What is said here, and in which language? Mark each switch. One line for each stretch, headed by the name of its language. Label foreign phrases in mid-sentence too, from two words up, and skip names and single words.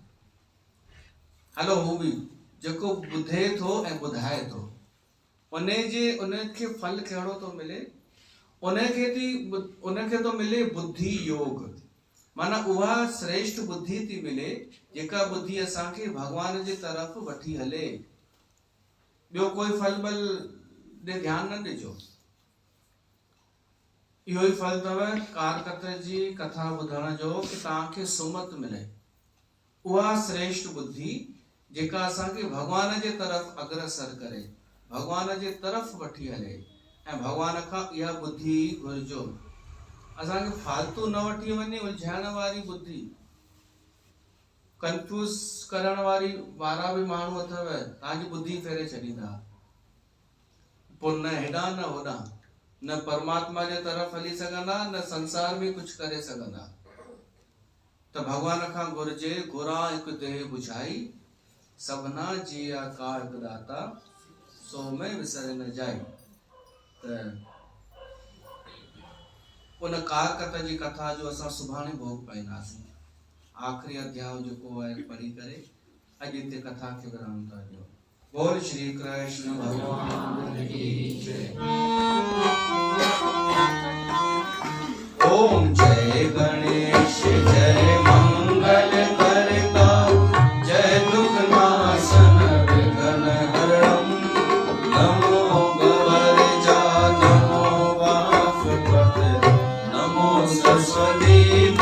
Sindhi: हलो हू बि जेको ॿुधे थो ऐं ॿुधाए थो, उनखे फल कहिड़ो थो मिले? उनखे तो मिले बुद्धि योग, माना उहा श्रेष्ठ बुद्धि थी मिले जेका बुद्धि असांखे भगवान जे तरफ़ वठी हले। ॿियो कोई फल बल ॾे ध्यानु न ॾिजो। इहो ई फल अथव कारकत जी कथा ॿुधण जो कि तव्हांखे सुमत मिले। उहा श्रेष्ठ बुद्धि जेका असांखे भगवान जे तरफ़ अग्रसर करे, भगवान जे तरफ़ वठी हले। ऐं भगवान खां इहा बुद्धि घुरिजो। असांखे फालतू न वठी वञे उलझाइण वारी बुद्धि, कंफ्यूज करण वारा भी माण्हू अथव, तव्हांजी बुद्धि फेरे छॾींदा। पोइ न हेॾां न होॾां, न परमात्मा जे तरफ़ हली सघंदा, न संसार में कुझु करे सघंदा। त भगवान खां घुरिजे,
Punjabi: ਗੁਰਾ ਇਕੁ ਦੇਹਿ ਬੁਝਾਈ ਸਭਨਾ ਜੀਆ ਕਾ ਇਕੁ ਦਾਤਾ ਸੋ ਮੈ ਵਿਸਰਿ ਨ ਜਾਈ।
Sindhi: त उन कारकत जी कथा जो असां सुभाणे भोग पाईंदासीं। आख़िरी अध्याय जेको आहे पढ़ी करे अॼु हिते कथा खे विराम था ॾियूं।
Hindi: बोल श्री कृष्ण भगवान की जय। ओम जय गणेश जय मंगल करता, जय दुख नाशन विघ्न हरणम, नमो गवर्जा नमो वासुपते, नमो सरस्वती